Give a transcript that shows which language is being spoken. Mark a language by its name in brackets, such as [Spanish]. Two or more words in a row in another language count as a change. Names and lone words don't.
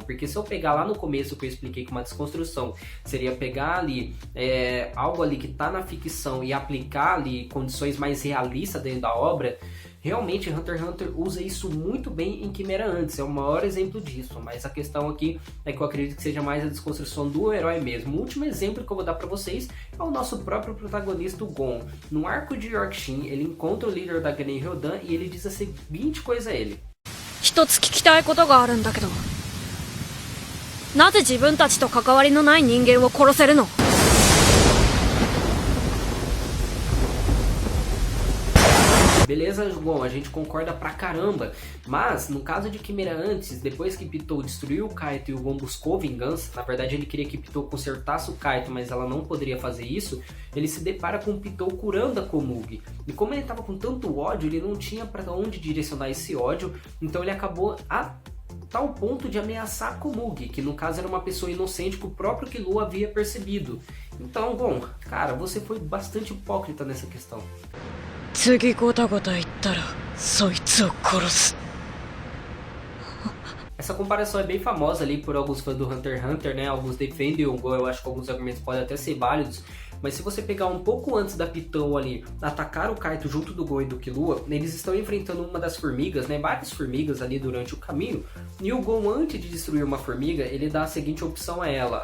[Portuguese] Porque se eu pegar lá no começo que eu expliquei que uma desconstrução seria pegar ali algo ali que está na ficção e aplicar ali condições mais realistas dentro da obra, realmente Hunter x Hunter usa isso muito bem em Chimera Ant, é o maior exemplo disso, mas a questão aqui é que eu acredito que seja mais a desconstrução do herói mesmo. O último exemplo que eu vou dar pra vocês é o nosso próprio protagonista, o Gon. No arco de Yorkshin, ele encontra o líder da Gnen Ryodan e ele diz a seguinte coisa a ele. [Japanese] 一つ聞きたいことがあるんだけど、なぜ自分たちと関わりのない人間を殺せるの? [Portuguese] Beleza, Gon, a gente concorda pra caramba, mas no caso de Chimera Ant, depois que Pitou destruiu o Kaito e o Gon buscou vingança, na verdade ele queria que Pitou consertasse o Kaito, mas ela não poderia fazer isso, ele se depara com Pitou curando a Komugi. E como ele tava com tanto ódio, ele não tinha pra onde direcionar esse ódio, então ele acabou a tal ponto de ameaçar a Komugi, que no caso era uma pessoa inocente que o próprio Killua havia percebido. Então, bom, cara, você foi bastante hipócrita nessa questão. [Japanese] 次ゴタゴタ言ったらそいつを殺す. [Portuguese] Essa comparação é bem famosa ali por alguns fãs do Hunter x Hunter, né? Alguns defendem o Gon, eu acho que alguns argumentos podem até ser válidos. Mas se você pegar um pouco antes da Pitou ali, atacar o Kaito junto do Gon e do Killua, eles estão enfrentando uma das formigas, né? Várias formigas ali durante o caminho. E o Gon, antes de destruir uma formiga, ele dá a seguinte opção a ela.